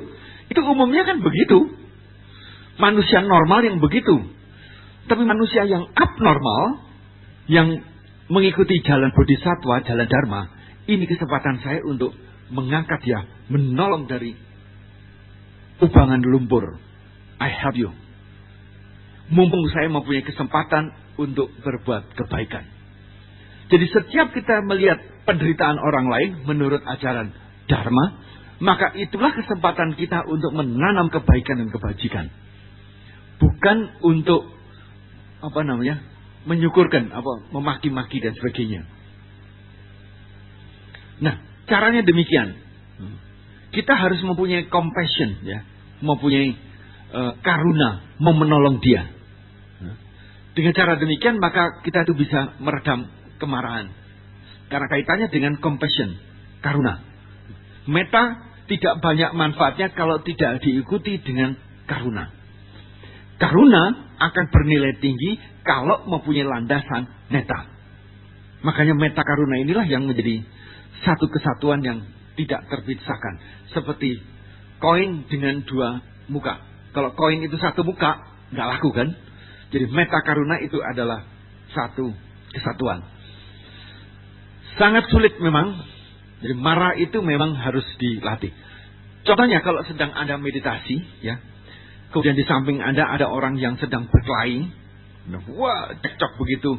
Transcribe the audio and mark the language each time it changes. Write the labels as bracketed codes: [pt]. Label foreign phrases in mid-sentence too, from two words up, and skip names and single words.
[id] Itu umumnya kan begitu. Manusia normal yang begitu. Tapi manusia yang abnormal, yang mengikuti jalan bodhisattva, jalan dharma, ini kesempatan saya untuk mengangkat dia, menolong dari ubangan lumpur. [en] I help you. [id] Mumpung saya mempunyai kesempatan untuk berbuat kebaikan. Jadi setiap kita melihat penderitaan orang lain menurut ajaran dharma, maka itulah kesempatan kita untuk menanam kebaikan dan kebajikan. Bukan untuk menyukurkan, memaki-maki dan sebagainya. Nah, caranya demikian. Kita harus mempunyai compassion, ya, mempunyai karuna, mau menolong dia. Dengan cara demikian maka kita itu bisa meredam kemarahan. Karena kaitannya dengan compassion, karuna. Metta tidak banyak manfaatnya kalau tidak diikuti dengan karuna. Karuna akan bernilai tinggi kalau mempunyai landasan metta. Makanya [pi] metta karuna [id] inilah yang menjadi satu kesatuan yang tidak terpisahkan. Seperti koin dengan dua muka. Kalau koin itu satu muka, nggak laku kan? Jadi [pi] metta karuna [id] itu adalah satu kesatuan. Sangat sulit memang. Jadi marah itu memang harus dilatih. Contohnya kalau sedang Anda meditasi, ya, kemudian di samping Anda ada orang yang sedang berkelahi, wah, cekcok begitu.